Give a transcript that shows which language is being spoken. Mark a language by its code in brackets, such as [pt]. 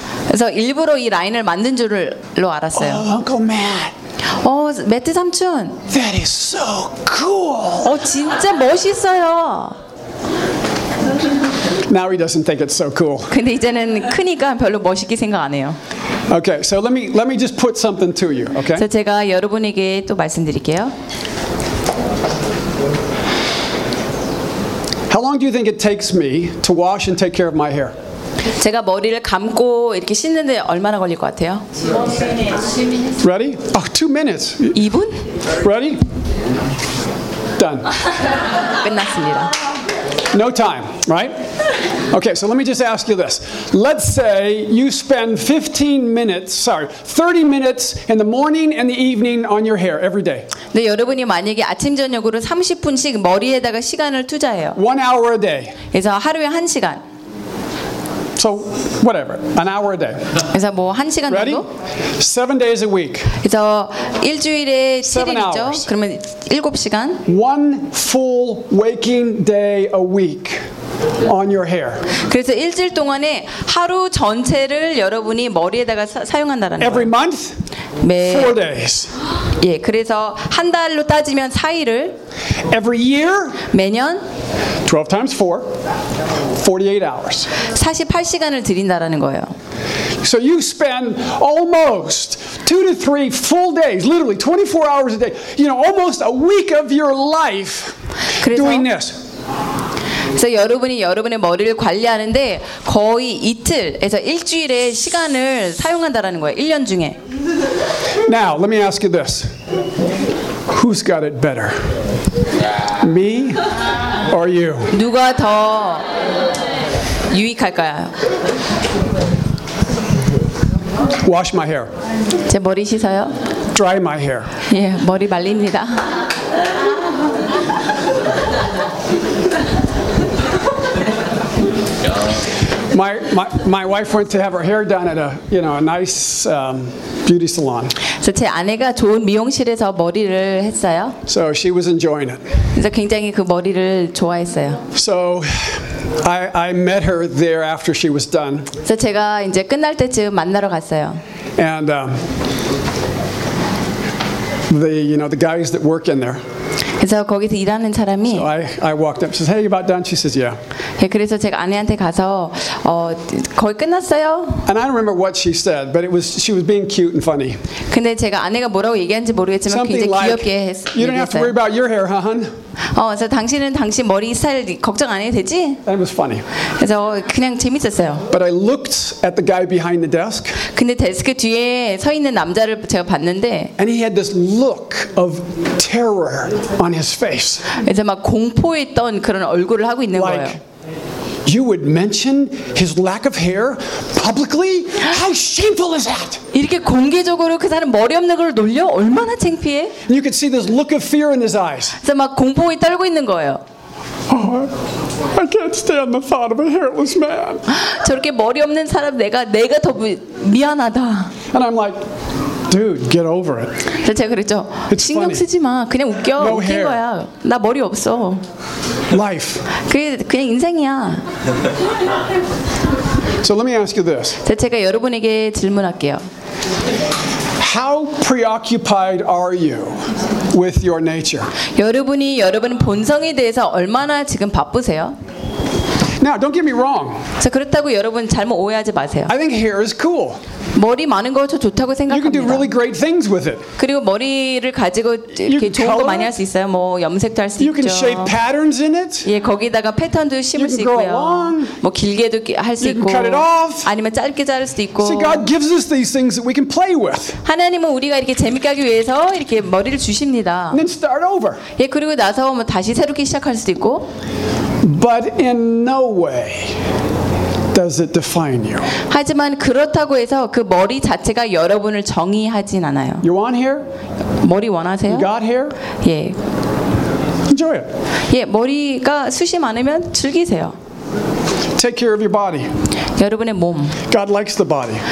[ko] 그래서 일부러 이 라인을 만든 줄로 알았어요. [en] Oh, Uncle Matt. [ko] 어, 매트 삼촌. [en] That is so cool. [ko] 어, 진짜 멋있어요. [en] Now he doesn't think it's so cool. [ko] 근데 이제는 크니까 별로 멋있게 생각 안 해요. [en] Okay, so let me just put something to you, okay? [ko] 그래서 제가 여러분에게 또 말씀드릴게요. [en] How long do you think it takes me to wash and take care of my hair? [ko] 제가 머리를 감고 이렇게 씻는데 얼마나 걸릴 것 같아요? [en] Ready? Oh, 2 minutes. [ko] 2분? [en] Ready? Done. [ko] 끝났습니다. [en] No time, right? Okay, so let me just ask you this. Let's say you spend 30 minutes in the morning and the evening on your hair every day. [ko] 네, 여러분이 만약에 아침 저녁으로 30분씩 머리에다가 시간을 투자해요. [en] 1 hour a day. [ko] 그래서 하루에 1시간. [en] So, whatever. An hour a day. [ko] 그래서 뭐 1시간 정도? [en] Ready? 7 days a week. [ko] 그래서 일주일에 7일이죠? 그러면 7시간? [en] 1 full waking day a week. On your hair. [ko] 그래서 일주일 동안에 하루 전체를 여러분이 머리에다가 사용한다라는 거예요. [en] Every month? [ko] 매 [en] 4 days. [ko] 예, 그래서 한 달로 따지면 4일을 [en] Every year? [ko] 매년 [en] 12 times 4 48 hours. [ko] 48시간을 드린다라는 거예요. [en] So you spend almost 2 to 3 full days, literally 24 hours a day. You know, almost a week of your life [ko] 그래서? [en] doing this. [ko] 그래서 여러분이 여러분의 머리를 관리하는데 거의 이틀에서 일주일의 시간을 사용한다라는 거예요. 1년 중에. [en] Now, let me ask you this. Who's got it better? Me or you? [ko] 누가 더 유익할까요? [en] Wash my hair. [ko] 제 머리 씻어요. [en] Dry my hair. [ko] 예, 머리 말립니다. [en] Thank you. My wife went to have her hair done at a nice beauty salon. [ko] 그래서 제 아내가 좋은 미용실에서 머리를 했어요. [en] So she was enjoying it. [ko] 그래서 굉장히 그 머리를 좋아했어요. [en] So I met her there after she was done. [ko] 그래서 제가 이제 끝날 때쯤 만나러 갔어요. [en] And the guys that work in there. [ko] 그래서 거기서 일하는 사람이 [en] so I walked up, says, "Hey, you about done?" She says, "Yeah." [ko] 네, 그래서 제가 아내한테 가서 거의 끝났어요. [en] And I don't remember what she said, but she was being cute and funny. [ko] 근데 제가 아내가 뭐라고 얘기한지 모르겠지만 [en] Something [ko] 굉장히 [en] like, [ko] 귀엽게 했어요. [en] You don't have to worry about your hair, huh, hun? [ko] 그래서 당신은 당신 머리 스타일 걱정 안 해도 되지? [en] That was funny. [ko] 그래서 그냥 재밌었어요. [en] But I looked at the guy behind the desk. [ko] 근데 데스크 뒤에 서 있는 남자를 제가 봤는데. [en] And he had this look of terror on his face. [ko] 이제 막 공포했던 그런 얼굴을 하고 있는 거예요. [en] You would mention his lack of hair publicly? How shameful is that? [ko] 이렇게 공개적으로 그 사람 머리 없는 걸 놀려? 얼마나 창피해? [en] You could see this look of fear in his eyes. [ko] 그래서 막 공포에 떨고 있는 거예요. [en] Oh, I can't stand the thought of a hairless man. [ko] 저렇게 머리 없는 사람 내가 더 미안하다. [en] And I'm like, dude, get over it. [ko] 제가 그랬죠. 신경 쓰지 마. 그냥 웃겨. 웃긴 거야. 나 머리 없어. [en] Life. [ko] 그냥 인생이야. [en] So let me ask you this. [ko] 제가 여러분에게 질문할게요. [en] How preoccupied are you with your nature? [ko] 여러분이 여러분 본성에 대해서 얼마나 지금 바쁘세요? [en] Now, don't get me wrong. [ko] 자, 그렇다고 여러분 잘못 오해하지 마세요. [en] I think hair is cool. [ko] 머리 많은 거 저 좋다고 생각합니다. [en] You can do really great things with it. [ko] 그리고 머리를 가지고 이렇게 좋은 거 많이 할 수 있어요. 뭐 염색도 할 수 있죠. [en] You can shape patterns in it. [ko] 예, 거기다가 패턴도 심을 수 있고요. [en] You can grow long. [ko] 뭐 길게도 할 수 있고. [en] You can cut it off. [ko] 아니면 짧게 자를 수도 있고. [en] See, God gives us these things that we can play with. [ko] 하나님은 우리가 이렇게 재밌게 하기 위해서 이렇게 머리를 주십니다. [en] And then start over. [ko] 예, 그리고 나서 뭐 다시 새롭게 시작할 수도 있고. [en] But in no way does it define you. [ko] 하지만 그렇다고 해서 그 머리 자체가 여러분을 정의하진 않아요. [en] You want hair? [ko] 머리 원하세요? [en] You got hair? [ko] 예. [en] Enjoy it. [ko] 예, 머리가 숱이 많으면 즐기세요. [en] Take care of your body. [ko] 여러분의 몸. [en] God likes the body.